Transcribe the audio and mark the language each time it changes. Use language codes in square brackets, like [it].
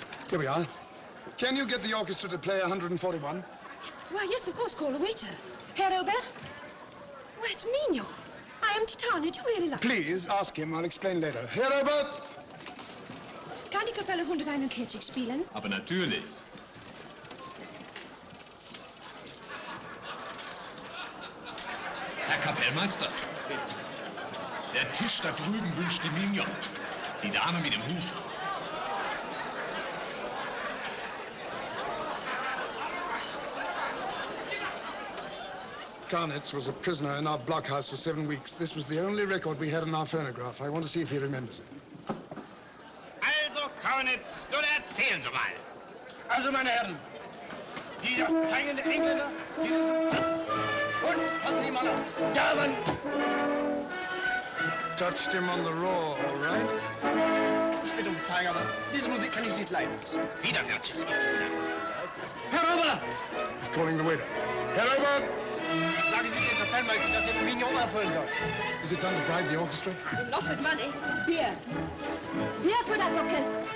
[en] Here we are. Can you get the orchestra to play 141? Why, yes, of course, call the waiter. Herr Robert? Why, it's Mignon. I am Titania. Do you really like Please, ask him. I'll explain later. Herr Robert! [de] Kann die Kapelle 141 spielen? Aber natürlich. Herr Kapellmeister, der Tisch da drüben wünscht die Mignon, die Dame mit dem Hut. [en] Garnetz was a prisoner in our blockhouse for 7 weeks. This was the only record we had in our phonograph. I want to see if he remembers it. [de] Also, Kaunitz, nun erzählen Sie mal. Also, meine Herren, dieser hängende Engländer, und passen Sie mal auf, da waren... [en] Touched him on the raw, all right? [de] Ich bitte um Verzeihung, aber diese Musik kann ich nicht leiden. Widerwärtiges Gefühl. Herr Ober! [en] He's calling the waiter. [de] Herr Ober! Sagen Sie dem Kapellmeister, dass er den Mignon abholen soll. [en] Is it done to bribe the orchestra? Not with money. Beer. Beer [de] für das Orchester.